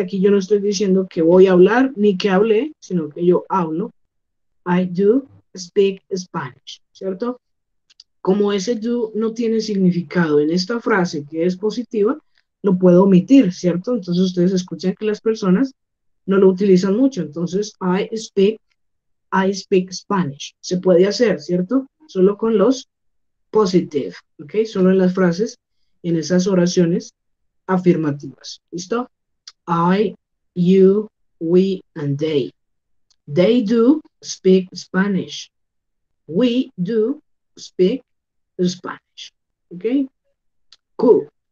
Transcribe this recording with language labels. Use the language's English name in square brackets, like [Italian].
[Spanish] Aquí yo no estoy diciendo que voy a hablar ni que hablé, sino que yo hablo. [English] I do speak Spanish, [Spanish] ¿cierto? Como ese do no tiene significado en esta frase que es positiva, lo puedo omitir, ¿cierto? Entonces ustedes escuchan que las personas no lo utilizan mucho. Entonces, [English] I speak Spanish. [Spanish] Se puede hacer, ¿cierto? Solo con los positive, ¿ok? Solo en las frases, en esas oraciones afirmativas. ¿Listo? [English] I, you, we, and they. They do speak Spanish. We do speak Spanish. ¿Ok? Cool.